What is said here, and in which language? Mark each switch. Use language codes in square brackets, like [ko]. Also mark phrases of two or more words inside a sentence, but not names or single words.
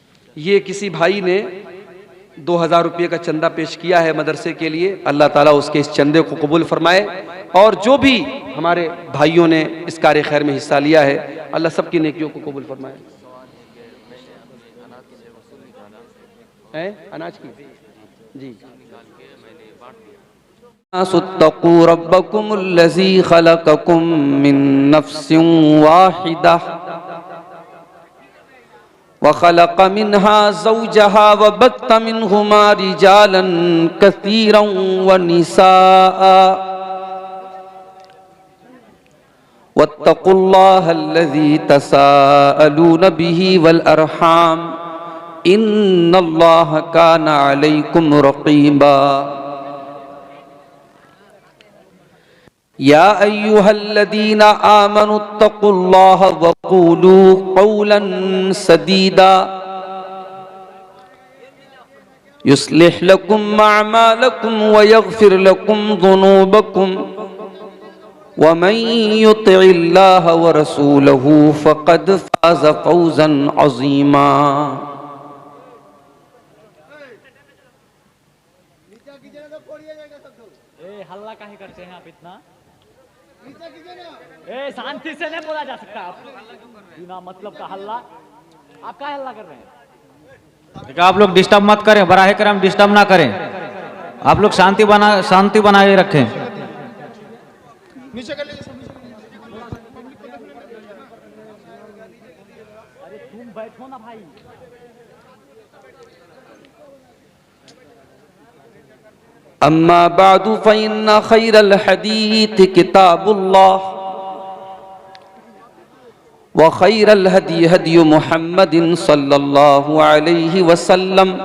[hi] ये किसी भाई ने 2000 रुपये का चंदा पेश किया है मदरसे के लिए। अल्लाह ताला उसके इस चंदे को कबूल फरमाए, और जो भी हमारे भाइयों ने इस कार्य खैर में हिस्सा लिया है, अल्लाह सबकी नेकियों को कबूल फरमाए। अनाज की जी। [ar] اتقوا ربكم الذي خلقكم من نفس واحدة وخلق منها زوجها وبث منهما رجالا كثيرا ونساء واتقوا الله الذي تساءلون به والأرحام إن الله كان عليكم رقيبا. يا أيها الذين آمنوا اتقوا الله وقولوا قولا سديدا يصلح لكم أعمالكم ويغفر لكم ذنوبكم ومن يطع الله ورسوله فقد فاز فوزا عظيما. [hi] हल्ला काहे करते हैं आप इतना? शांति से नहीं बोला जा सकता। आप बिना मतलब का हल्ला, आप क्या हल्ला कर रहे हैं? आप लोग डिस्टर्ब मत करें, बराहे करम डिस्टर्ब ना करें। आप लोग शांति बनाए रखें। नीचे कर लीजिए। अरे तुम बैठो ना भाई। [ar] أما بعد فإن خير الحديث كتاب الله وخير الهدي هدي محمد صلى الله عليه وسلم